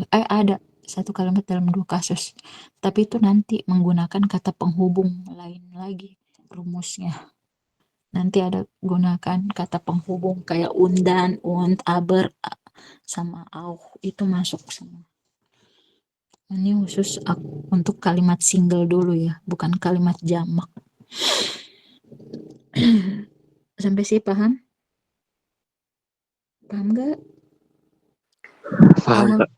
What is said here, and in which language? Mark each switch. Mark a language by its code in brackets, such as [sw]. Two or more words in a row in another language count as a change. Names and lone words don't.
[id] Ada satu kalimat dalam dua kasus, tapi itu nanti menggunakan kata penghubung lain lagi rumusnya. Nanti ada gunakan kata penghubung kayak undan, [de] und, aber, [id] sama auch itu masuk semua. Ini khusus untuk kalimat single dulu ya, bukan kalimat jamak. Sampai sih paham? Paham gak? Paham, Kak.